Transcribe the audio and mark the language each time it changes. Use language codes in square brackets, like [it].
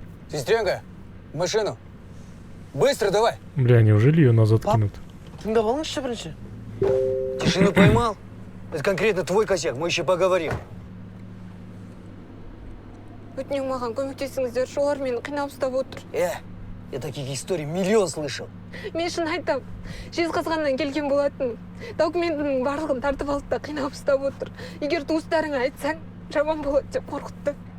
[ru] Сестренка, в машину. Быстро давай. Бля, неужели ее назад Пап. кинут? [kk] Тыңдап алыңызшы бірінші. [ru] Тишину поймал? Это конкретно твой косяк, мы еще поговорим. [kk] Өтінен маған көмектесіңіздерші, олар мені қинап ұстап отыр. [ru] Я таких историй миллион слышал. [kk] Мен шын айтам, Жезқазғаннан келген болатын. Документінің барлығын тартып алды да қинап ұстап отыр. Егер туыстарыңа айтсаң, жаман болады деп қорқытты.